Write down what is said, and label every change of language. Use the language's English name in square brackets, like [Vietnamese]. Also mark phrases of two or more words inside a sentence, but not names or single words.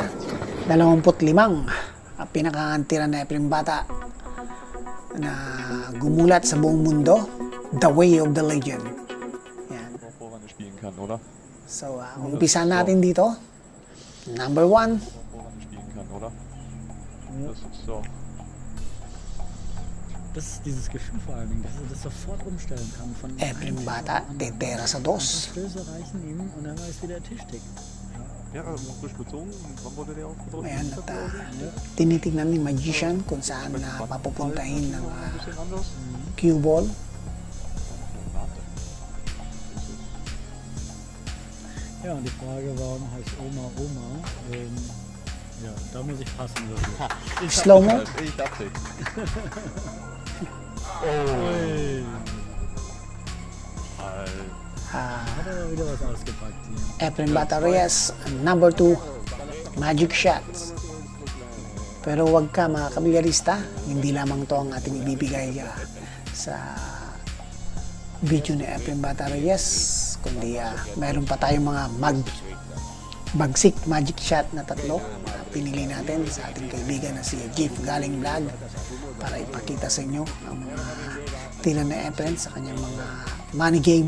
[Filipino] 25 ang pinakaantira na Efren Bata na gumulat sa buong mundo, [English] The Way of the Legend. [Filipino] Yan. So, umpisa natin dito. Number 1. [German] Das ist dieses Gefühl vor allen Dingen, dass er das sofort umstellen kann. Von [Filipino] Efren Bata, tetera sa 2. [German] Stöße reichen ihm und er weiß, wie der Tisch tickt. ja, frisch bezogen. Wann wurde der aufgedrückt? [Filipino] Ayan, at tinitignan ni Magician kung saan papupuntahin ng cue ball. [German] Ja, und die Frage, warum heißt Oma Oma? Ja, da muss ich passen. [English] Slow mo. [German] Ich dachte. Ui. Hat aber wieder was ausgepackt hier. [English] Efren Bata Reyes, number 2, magic shots. [Filipino] Pero wag ka mga kabigarista, hindi lamang to ang ating ibibigay sa video ni Efren Bata Reyes, kundi mayroon pa tayong mga bagsik [English] magic shot [Filipino] na 3 na pinili natin sa ating kaibigan na si Jeff Galing Vlog para ipakita sa inyo ang mga tira ni Efren sa kanyang mga money game.